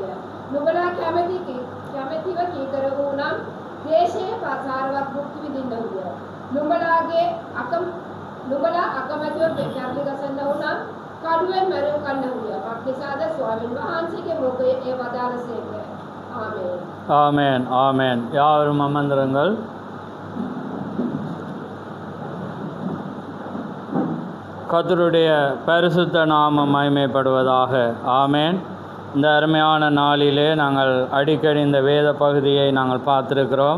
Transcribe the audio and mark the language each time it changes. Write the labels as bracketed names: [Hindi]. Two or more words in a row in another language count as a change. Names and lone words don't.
[Sinhala] නුඹලා කැමැතිව කීකර වූ නම් දේශයේ පාසාරවත් භුක්ති විඳින්නහුය. නුඹලා අකමැතිව කැපි ගසන්න වූ නම් කඩුවෙන් මැරුම් කන්නහුය. පක්ෂාද ස්වාමීන් වහන්සේගේ මුඛයේ ඒ වදාළසේක. ආමේන්. [Tamil] ஆமென். ஆமென். யாவரும் அமர்ந்திருங்கள். கர்த்தருடைய பரிசுத்த நாமம் மகிமைப்படுவதாக. ஆமென். இந்த அருமையான நாளிலே நாங்கள் அடிக்கடி இந்த வேத பகுதியை நாங்கள் பார்த்துருக்கிறோம்.